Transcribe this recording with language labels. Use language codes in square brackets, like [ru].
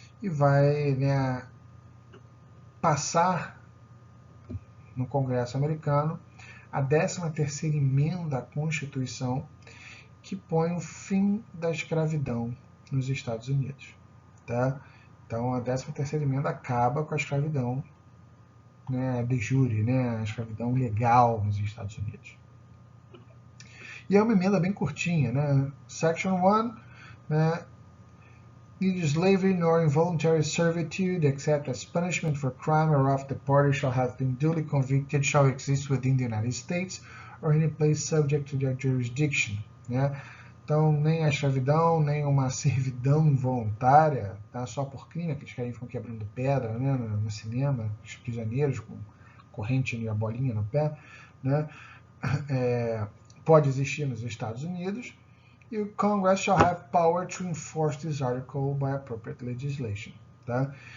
[pt] E vai, né, passar no Congresso americano a 13ª emenda à Constituição, que põe o fim da escravidão nos Estados Unidos. Tá? Então a 13ª emenda acaba com a escravidão, né, de jure, né, a escravidão legal nos Estados Unidos. E é uma emenda bem curtinha, né? [en] Section 1, [pt] né, [en] neither slavery nor involuntary servitude, except as punishment for crime whereof the party shall have been duly convicted, shall exist within the United States or any place subject to their jurisdiction. [pt] Né? Então, nem a escravidão, nem uma servidão involuntária, tá? Só por crime, aqueles caras ficam quebrando pedra, né, no cinema, os prisioneiros com corrente e a bolinha no pé, né? Pode existir nos Estados Unidos, e o [en] Congress shall have power to enforce this article by appropriate legislation. [pt] Tá?